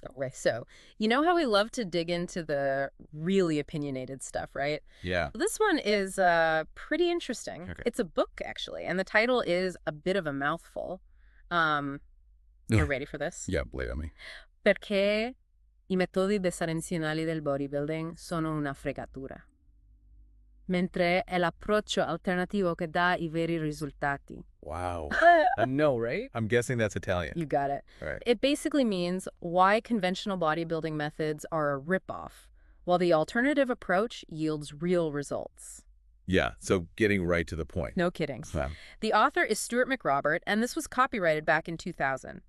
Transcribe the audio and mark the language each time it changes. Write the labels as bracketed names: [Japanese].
[English] Okay, so you know how we love to dig into the really opinionated stuff, right? Yeah. This one is pretty interesting. Okay. It's a book, actually, and the title is a bit of a mouthful. Um, you're ready for this? Yeah, lay on me. [Italian] Perché I metodi tradizionali del bodybuilding sono una fregatura, mentre è l'approccio alternativo che dà I veri risultati. [English] Wow. I know, right? I'm guessing that's Italian. You got it. All right. It basically means why conventional bodybuilding methods are a ripoff, while the alternative approach yields real results. Yeah, so getting right to the point. No kidding. Wow. The author is Stuart McRobert, and this was copyrighted back in 2000.